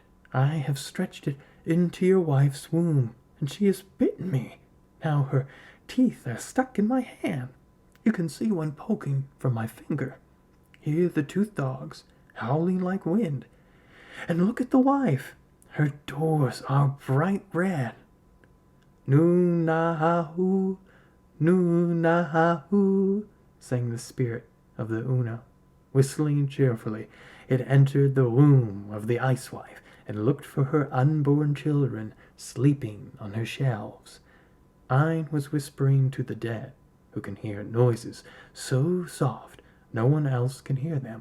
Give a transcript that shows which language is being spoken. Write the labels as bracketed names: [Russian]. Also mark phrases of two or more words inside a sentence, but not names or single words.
[English] I have stretched it into your wife's womb, and she has bitten me. Now her teeth are stuck in my hand. You can see one poking from my finger. Hear the tooth dogs howling like wind. And look at the wife. Her doors are bright red. Nu-na-ha-hoo, nu-na-ha-hoo, sang the spirit of the Oono. Whistling cheerfully, it entered the womb of the ice wife and looked for her unborn children sleeping on her shelves. Ein was whispering to the dead, who can hear noises so soft no one else can hear them.